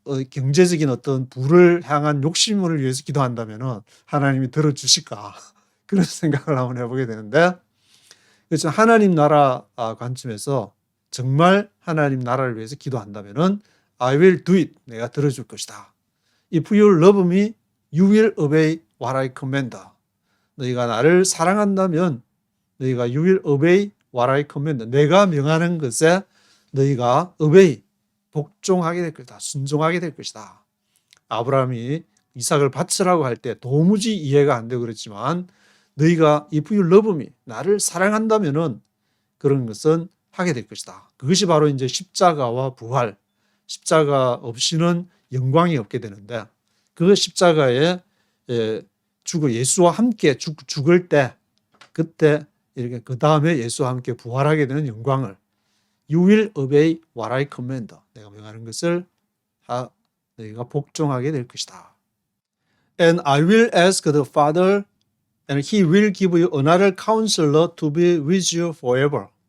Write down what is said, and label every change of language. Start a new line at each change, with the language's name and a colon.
Korean: 경제적인 어떤 부를 향한 욕심을 위해서 기도한다면은 하나님이 들어주실까 그런 생각을 한번 해보게 되는데 그래서 하나님 나라 관점에서 정말 하나님 나라를 위해서 기도한다면은
English: I will do it.
Korean: 내가 들어줄 것이다.
English: If you love me, you will obey what I command.
Korean: 너희가 나를 사랑한다면 너희가
English: you will obey what I command.
Korean: 내가 명하는 것에 너희가 obey, 복종하게 될 것이다. 순종하게 될 것이다. 아브라함이 이삭을 바치라고 할 때 도무지 이해가 안 되고 그랬지만 너희가
English: if you love me,
Korean: 나를 사랑한다면은 그런 것은 하게 될 것이다. 그것이 바로 이제 십자가와 부활, 십자가 없이는 영광이 없게 되는데 그 십자가에 죽어 예수와 함께 죽을 때 그때 이렇게 그 다음에 예수와 함께 부활하게 되는 영광을
English: You will obey what I command.
Korean: 내가 명하는 것을 너희가 복종하게 될 것이다.
English: And I will ask the Father and he will give you another counselor to be with you forever.